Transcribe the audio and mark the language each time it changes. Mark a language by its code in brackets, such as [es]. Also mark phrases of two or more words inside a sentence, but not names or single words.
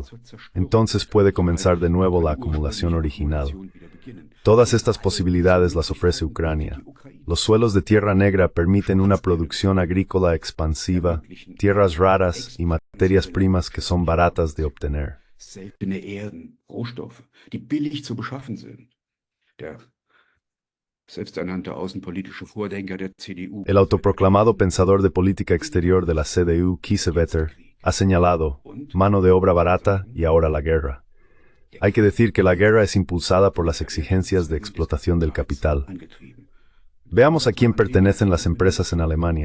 [es] Entonces puede comenzar de nuevo la acumulación original. Todas estas posibilidades las ofrece Ucrania. Los suelos de tierra negra permiten una producción agrícola expansiva, tierras raras y materias primas que son baratas de obtener. [de] Seltene Erden, Rohstoffe, die billig zu beschaffen sind. Der selbsternannte außenpolitische Vordenker der CDU. [es] El autoproclamado pensador de política exterior de la CDU, Kiesewetter, ha señalado mano de obra barata y ahora la guerra. Hay que decir que la guerra es impulsada por las exigencias de explotación del capital. Veamos a quién pertenecen las empresas en Alemania.